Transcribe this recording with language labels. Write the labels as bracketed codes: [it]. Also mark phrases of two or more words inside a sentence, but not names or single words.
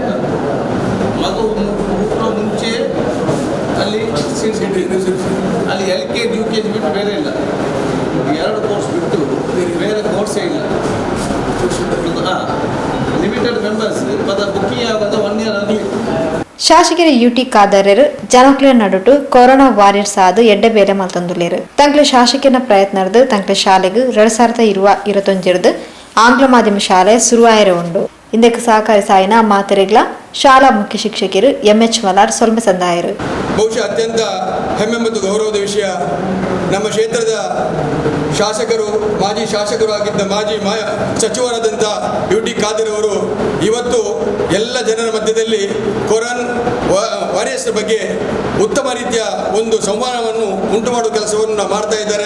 [kn] ಮಗು ಹುಟ್ಟುವ ಮುಂಚೆ ಅಲ್ಲಿ ಅಲ್ಲಿ LKG UKG ಬಿಟ್ಟು ಬೇರೆ ಇಲ್ಲ, 2 ಕೋರ್ಸ್ ಬಿಟ್ಟು ಬೇರೆ ಕೋರ್ಸೇ ಇಲ್ಲ. [en] limited members [kn] ಮತ್ತು ಬುಕ್ಕಿಂಗ್ ಆಗೋದು 1 ಇಯರ್ ಆಗಲಿ. [tcy] ಶಾಸಕರ UT ಖಾದರ್ಯರು ಜನಕ್ಲ ನಡುಟು [en] corona warriors [tcy] ಆದು ಎಡ್ಡೆ ಬೇರೆ ಮಲ್ತಂದುಲ್ಲೇರು. ತಂಕ್ಲ ಶಾಸಕನ ಪ್ರಯತ್ನರ್ದು ತಂಕ್ಲ ಶಾಲೆಗೆ 2021 ಆಂಗ್ಲ ಮಾಧ್ಯಮ ಶಾಲೆ ಶುರುವಾಯಿರ ಉಂಡು. ಇಂದಕ್ಕೆ ಸಹಕಾರಿ ಸಾಯಿನ ಮಾತೆರೆಗ್ಲ ಶಾಲಾ ಮುಖ್ಯ ಶಿಕ್ಷಕರು MH ಮಲಾರ್ ಸೊಲ್ಮೆ ಸಂದಾಯರು. [kn] ಬಹುಶಃ ಅತ್ಯಂತ ಹೆಮ್ಮೆ ಮತ್ತು ಗೌರವದ ವಿಷಯ, ನಮ್ಮ ಕ್ಷೇತ್ರದ ಶಾಸಕರು, ಮಾಜಿ ಶಾಸಕರು ಆಗಿದ್ದ ಮಾಜಿ ಸಚಿವರಾದಂಥ UT ಖಾದರ್ ಅವರು ಇವತ್ತು ಎಲ್ಲ ಜನರ ಮಧ್ಯದಲ್ಲಿ [en] corona warriors [kn] ಬಗ್ಗೆ ಉತ್ತಮ ರೀತಿಯ ಒಂದು ಸಂವಾದವನ್ನು ಉಂಟು ಮಾಡುವ ಕೆಲಸವನ್ನು ಮಾಡ್ತಾ ಇದ್ದಾರೆ.